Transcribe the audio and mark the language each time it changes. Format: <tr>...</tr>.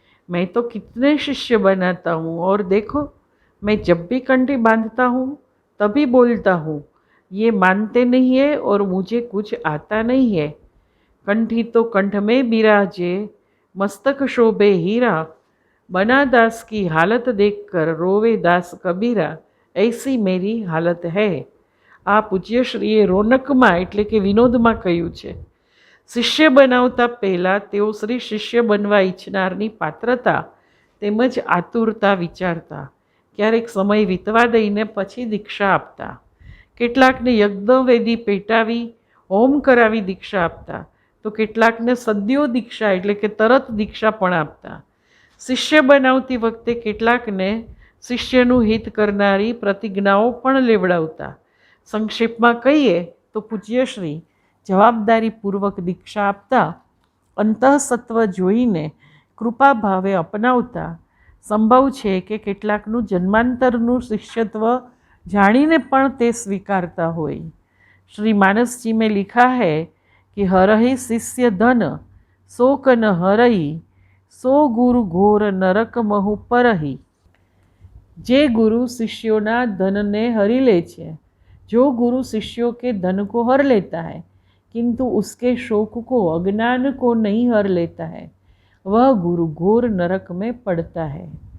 <hi>मैं तो कितने शिष्य बनाता हूँ और देखो, मैं जब भी कंठी बांधता हूँ तभी बोलता हूँ, ये मानते नहीं है और मुझे कुछ आता नहीं है। कंठी तो कंठ में बिराजे, मस्तक शोभे हीरा। बना दास की हालत देखकर रोवे दास कबीरा, ऐसी मेरी हालत है।</hi> <gu>આ પૂજ્યશ્રીએ રોનકમાં એટલે કે વિનોદમાં કહ્યું છે। શિષ્ય બનાવતા પહેલાં તેઓ શ્રી શિષ્ય બનવા ઈચ્છનારની પાત્રતા તેમજ આતુરતા વિચારતા। ક્યારેક સમય વીતવા દઈને પછી દીક્ષા આપતા। કેટલાકને યજ્ઞવેદી પેટાવી હોમ કરાવી દીક્ષા આપતા તો કેટલાકને સદ્યો દીક્ષા એટલે કે તરત દીક્ષા પણ આપતા। શિષ્ય બનાવતી વખતે કેટલાકને શિષ્યનું હિત કરનારી પ્રતિજ્ઞાઓ પણ લેવડાવતા। સંક્ષેપમાં કહીએ તો પૂજ્યશ્રી જવાબદારીપૂર્વક દીક્ષા આપતા, અંતઃસત્વ જોઈને કૃપા ભાવે અપનાવતા। સંભવ છે કે કેટલાકનું જન્માંતરનું શિષ્યત્વ જાણીને પણ તે સ્વીકારતા હોય।</gu> <hi>श्री मानस जी में लिखा है कि हरहि शिष्य धन शोक न हरहि, सो गुरु घोर नरक महु परहि।</hi> <gu>जे गुरु शिष्यों ना धन ने हरी ले छे,</gu> <hi>जो गुरु शिष्यों के धन को हर लेता है किंतु उसके शोक को अज्ञान को नहीं हर लेता है, वह गुरु घोर नरक में पड़ता है।</hi>